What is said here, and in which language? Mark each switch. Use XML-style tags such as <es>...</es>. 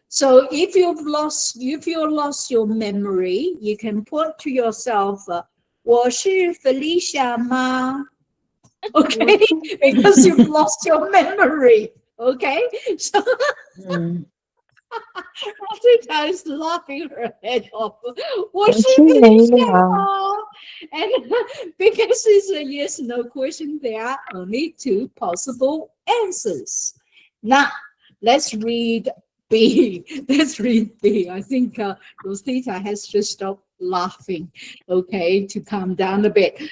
<en>so if you lost your memory, you can put to yourself,</en> <zh>我是 Felicia 吗?</zh> <en>Okay, because you've lost your memory. Okay, so Rosita is laughing her head off.</en> <zh>我是 Felicia 吗?</zh> <en>And because it's a yes no question, there are only two possible answers. Now, let's read B. Let's read B. I think Rosita has just stopped laughing, okay, to calm down a bit.</en>